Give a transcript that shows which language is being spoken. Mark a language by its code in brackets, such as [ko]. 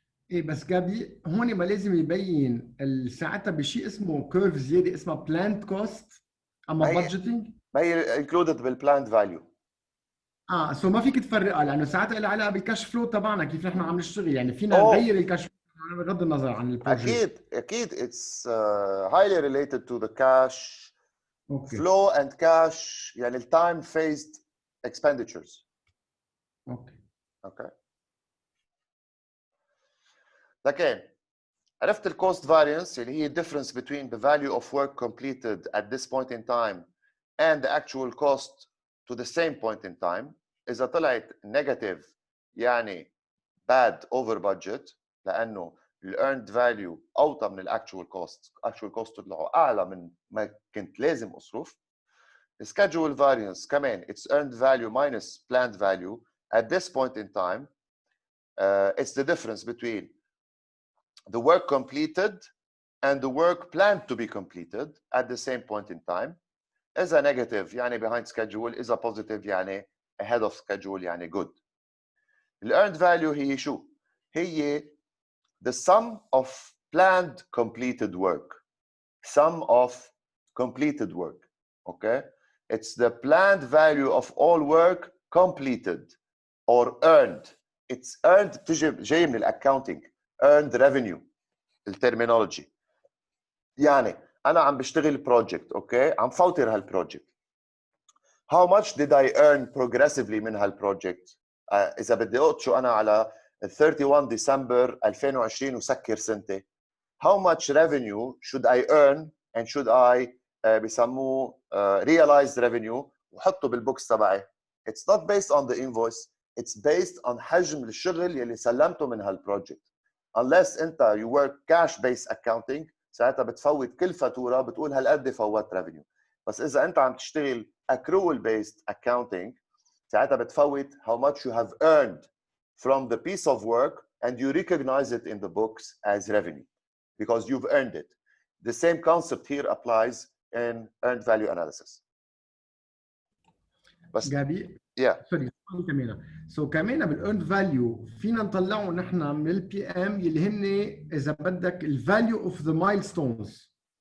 [ar] ايه بس جابي هون ما لازم يبين ساعتها بشيء اسمه كيرف زياده اسمها بلاند كوست اما بادجيتنج ما هي included بالبلاند فاليو. سو ما فيك تفرقها لانه ساعتها لها علاقه بالكاش فلو تبعنا كيف نحن عم نشتغل، يعني فينا نغير الكاش فلو بغض النظر عن البروجكت. [en] اكيد it's highly related to the cash flow and cash يعني التايم phased expenditures. [ar] اوكي لكن عرفت الكوست فارينس اللي هي [en] difference between the value of work completed at this point in time and the actual cost to the same point in time. [ar] إذا طلعت negative يعني [en] bad over budget [ar] لأنه ال earned value أوطى من ال actual cost طلعوا أعلى من ما كنت لازم أصرف. [en] schedule variance كمان it's earned value minus planned value at this point in time. It's the difference between the work completed and the work planned to be completed at the same point in time. إذا negative يعني behind schedule، إذا positive يعني ahead of schedule يعني good. ال earned value هي شو؟ هي the sum of planned completed work. Sum of completed work. Okay? It's the planned value of all work completed or earned. [ar] It's earned بتجي جاي من الاكاونتنج. [en] earned revenue الترمينولوجي. [ar] يعني انا عم بشتغل بروجكت اوكي عم فوتر هالبروجكت. [en] How much did I earn progressively [ar] من هالبروجكت؟ اذا بدي اقطشه انا على 31 ديسمبر 2020 وسكر سنتي. [en] How much revenue should I earn and should I بسموه realized revenue [ar] وحطه بالبوكس تبعي. [en] It's not based on the invoice. [ar] It's based on حجم الشغل يلي سلمته من هالبروجكت. Unless انت [en] you work cash based accounting [ar] ساعتها بتفوت كل فاتوره بتقول هالقد فوت revenue. بس اذا انت عم تشتغل [en] accrual based accounting ساعتها بتفوت how much you have earned from the piece of work and you recognize it in the books as revenue because you've earned it. The same concept here applies in earned value analysis. [ar] بس جابي سوري كمان كمان بالايرند فاليو فينا نطلعه نحن من البي ام اللي هن اذا بدك [en] الفاليو of the milestones.